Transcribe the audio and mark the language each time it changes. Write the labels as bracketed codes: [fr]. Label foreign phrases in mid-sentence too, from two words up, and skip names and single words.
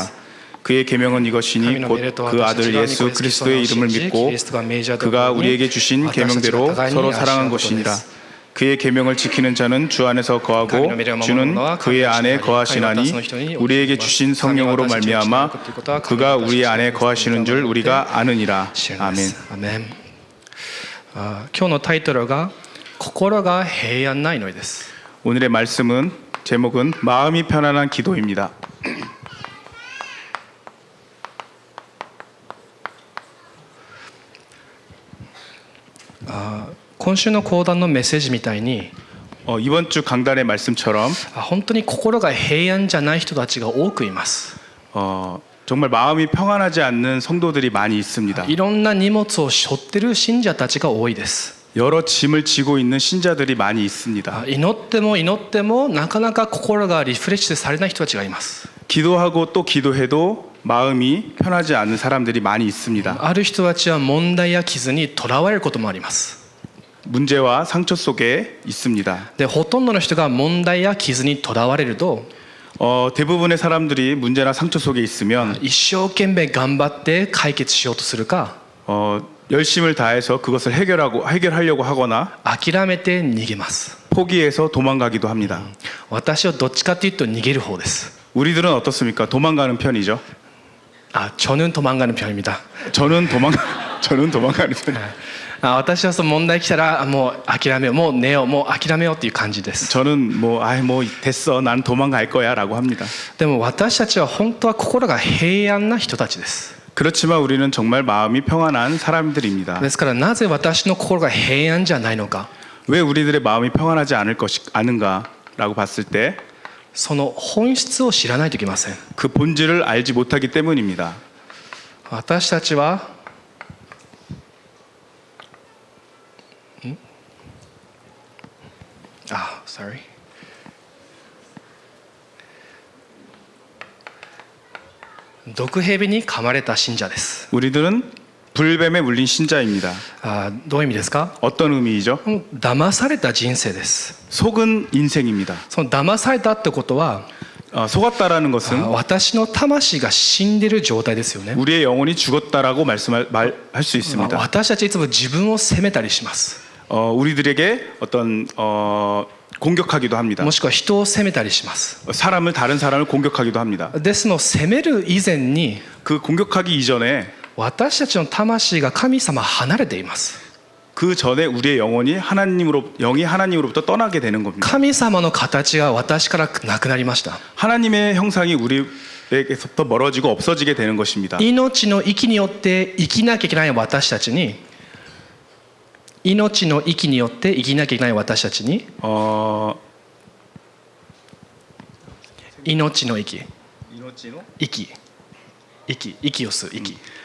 [ko] 그의 계명은 이것이니 곧 그 아들 예수 그리스도의 이름을 믿고 그가 우리에게 주신 계명대로 서로 사랑한 것이니라. 그의 계명을 지키는 자는 주 안에서 거하고 주는 그의 안에 거하시나니 우리에게 주신 성령으로 말미암아 그가 우리 안에 거하시는 줄 우리가 아느니라. 아멘. [ja] 今日のタイトルが心が平安な祈りです。 [ko] 오늘의 말씀은 제목은 마음이 편안한 기도입니다. [ja] 今週の講談のメッセージみたいに [ko] 이번 주 강단의 말씀처럼 [ja] 本当に心が平安じゃない人たちが多くいます。 [ko] 정말 마음이 평안하지 않는 성도들이 많이 있습니다. [ja] いろんな荷物を背負ってる信者たちが多いです。 [ko] 여러 짐을 지고 있는 신자들이 많이 있습니다. [ja] 祈ってもなかなか心がリフレッシュされない人たちがいます。 [ko] 기도하고 또 기도해도 마음이 편하지 않은 사람들이 많이 있습니다. [ja] ある人たちは問題や傷にとらわれることもあります。 [ko] 문제와 상처 속에 있습니다. [ja] で、ほとんどの人が問題や傷にとらわれると [ko] 대부분의 사람들이 문제나 상처 속에 있으면 [ja] 一生懸命頑張って解決しようとするか [ko] 열심을 다해서 그것을 해결하려고 하거나 [ja] 諦めて逃げます。 [ko] 포기해서 도망가기도 합니다. [ja] 私はどっちかというと逃げる方です。 [ko] 우리들은 어떻습니까? 도망가는 편이죠. 저는 도망가는 편입니다. 저는 도망가는 편이에요. [ja] 私はその問題来たらもう諦めよう、もう寝よう、もう諦めようっていう感じです。 [ko] 저는 뭐 됐어, 난 도망갈 거야라고 합니다. [ja] でも私たちは本当は心が平安な人たちです。 [ko] 그렇지만 우리는 정말 마음이 평안한 사람들입니다. [ja] ですからなぜ私の心が平安じゃないのか、 [ko] 왜 우리들의 마음이 평안하지 않은가라고 봤을 때 [ja] その本質を知らないといけません。 [ko] 그 본질을 알지 못하기 때문입니다. [ja] 私たちはsorry. 毒蛇に噛まれた信者です。 [ko] 우리들은 불뱀에 물린 신자입니다. [ja] どういう意味ですか？ [ko] 어떤 의미이죠? [ja] 騙された人生です。 [ko] 속은 인생입니다. [ja] その騙されたってことは [ko] 속았다라는 것은 [ja] 私の魂が死んでいる状態ですよね。 [ko] 우리의 영혼이 죽었다라고 말할 수 있습니다. [ja] 私たちいつも自分を責めたりします。 [ko] 우리들에게 어떤 공격하기도 합니다. [ja] もしくは人を責めたりします。 [ko] 다른 사람을 공격하기도 합니다. [ja] ですの責める以前に [ko] 그 공격하기 이전에 [ja] 私たちの魂が神様離れています。 [ko] 그 전에 우리의 영이 하나님으로부터 떠나게 되는 겁니다. [ja] 神様の形が私からなくなりました。 [ko] 하나님의 형상이 우리에게서부터 멀어지고 없어지게 되는 것입니다. [ja] 命の息によって生きなきゃいけない私たちに、命の息によって生きなきゃいけない私たちに、命の息、息を吸う息、